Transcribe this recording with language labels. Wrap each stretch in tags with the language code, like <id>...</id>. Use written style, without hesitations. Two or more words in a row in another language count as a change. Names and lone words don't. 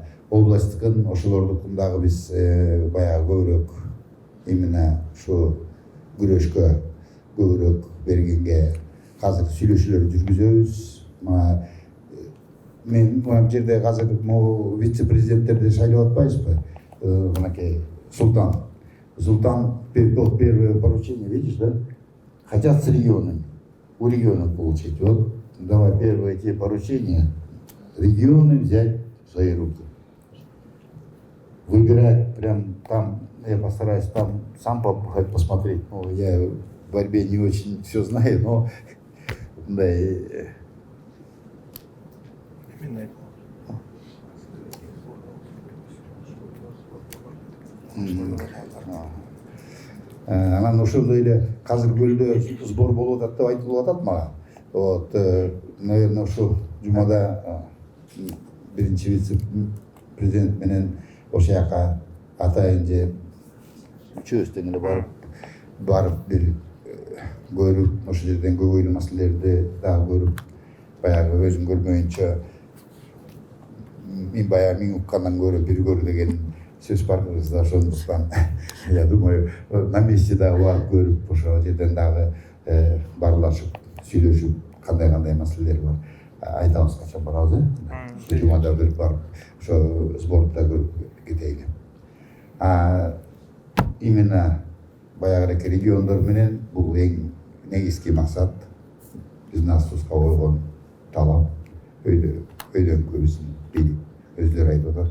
<ky>Областтыкын ошолордукун дагы биз баягы көбүрөөк именно ушу күрөшкө көбүрөөк бергенге азыр сүйлөшүүлөр жүргүзөбүз. Мен бул жерде азыр вице-президенттерди шайлап атпайбызбы?</ky> <ru>Мынакей Султан первое поручение, видишь, да? Хотят с регионами, у регионов получить. Вот давай первые эти поручения регионы взять в свои руки. Выбирать прям там, я постараюсь там сам посмотреть. Ну, я в борьбе не очень все знаю, но да,</ru> <ky>анан ошондой эле азыр көлдө сбор болуп атат деп айтылып атат мага.</ky> <ru>Вот, наверное,</ru> <ky>ушу жумада биринчи вице-президент менен ошол жака атайын же үчөөбүз тең эле барып бир көрүп, ошол жерден көбөйлүү маселелерди дагы көрүп, баягы өзүм көрмөйүнчө мен баягы миң уккандан көрө бир көр деген сөз бар кыргызда. Ошондуктан</ky> <ru>я думаю, на месте</ru> <ky>дагы барып көрүп, ошол жерден дагы баарлашып, сүйлөшүп, кандай маселелер бар айтабыз, качан барабыз, жумада көрүп барып, ошо спортта көрүп кетейли. Именно баягы региондор менен бул эң негизги максат, биздин астыбызга койгон талап, өйдөнкү биздин бийлик өзлөрү айтып атат.</ky>